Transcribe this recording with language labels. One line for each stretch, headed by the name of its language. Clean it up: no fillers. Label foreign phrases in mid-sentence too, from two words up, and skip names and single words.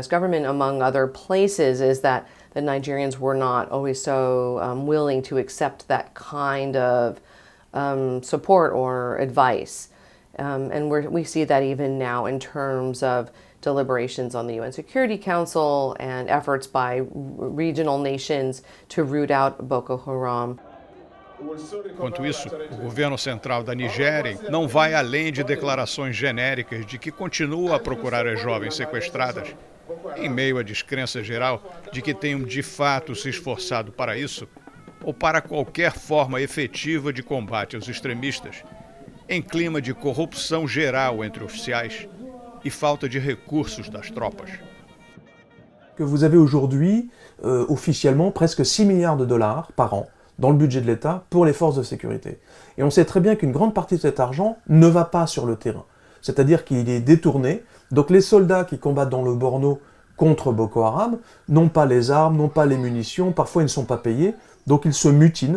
English: government, among other places, is that the Nigerians were not always so willing to accept that kind of support or advice. And we see that even now in terms of deliberations on the UN Security Council and efforts by regional nations to root out Boko Haram.
Portuguese: Enquanto isso, o governo central da Nigéria não vai além de declarações genéricas de que continua a procurar as jovens sequestradas, em meio à descrença geral de que tenham de fato se esforçado para isso ou para qualquer forma efetiva de combate aos extremistas, em clima de corrupção geral entre oficiais e falta de recursos das tropas.
French: Que vous avez aujourd'hui, officiellement, presque 6 milliards de dollars par an dans le budget de l'État pour les forces de sécurité. Et on sait très bien qu'une grande partie de cet argent ne va pas sur le terrain. C'est-à-dire qu'il est détourné. Donc les soldats qui combattent dans le Borno contre Boko Haram n'ont pas les armes, n'ont pas les munitions, parfois ils ne sont pas payés, donc ils se mutinent.